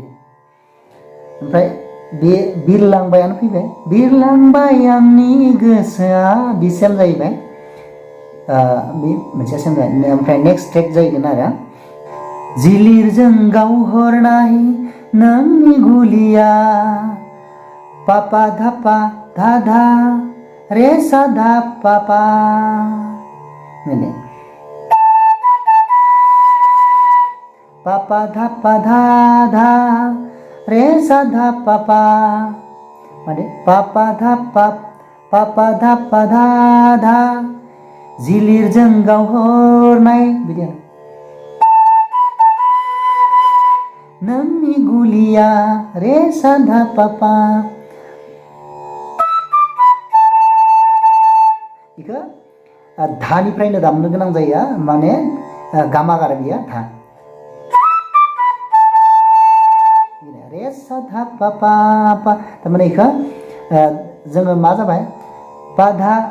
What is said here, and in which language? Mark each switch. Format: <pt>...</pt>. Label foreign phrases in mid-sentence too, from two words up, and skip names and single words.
<brx>ओमफ्राय बे बिरलांबायानो फैबाय, बिरलांबाय आंनि गोसोआ बि सेम जाहैबाय। बे मोनसेया सेम जाहैबाय। ओमफ्राय</brx> <en>next track</en> <brx>जाहैगोन आरो जिलिरजों गावहरनाय नोंनि गुलिया पापा धापा धा धा re sa dha pa pa ini pa pa dha re sa dha pa pa mane pa pa dha dha जिलिरजों गावहरनाय बिदि आरो नोंनि गुलिया रे सा धा पा पा इखो धानिफ्रायनो दामनो गोनां जायो माने गामा गारा बियो धा रे सा धा पा पा पा थारमाने इखो जोङो मा जाबाय पा धा</brx>